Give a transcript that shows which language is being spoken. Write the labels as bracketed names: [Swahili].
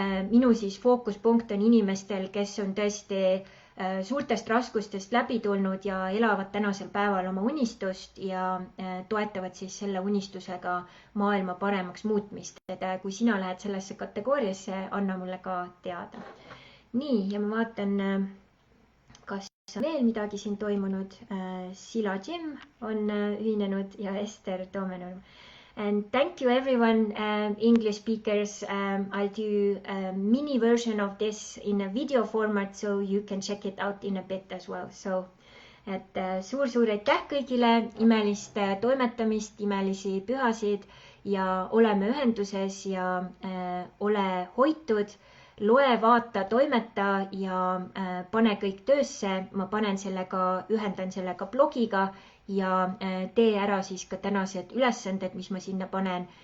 [Estonian] Minu siis fookuspunkt on inimestel, kes on tõesti suurtest raskustest läbi tulnud ja elavad tänasel päeval oma unistust ja toetavad siis selle unistusega maailma paremaks muutmist. Et kui sina lähed sellesse kategooriasse, anna mulle ka teada. Nii, ja ma vaatan, kas on veel midagi siin toimunud. Sila Jim on ühinenud ja Ester Toomenurm. [English] And thank you everyone, English speakers. I'll do a mini version of this in a video format, so you can check it out in a bit as well. [Estonian] So, et suur aitäh kõigile, imelist toimetamist, imelisi pühasid ja oleme ühenduses ja ole hoitud, loe, vaata, toimeta ja pane kõik töösse. Ma ühendan sellega blogiga ja tee ära siis ka tänased ülesanded, mis ma sinna panen.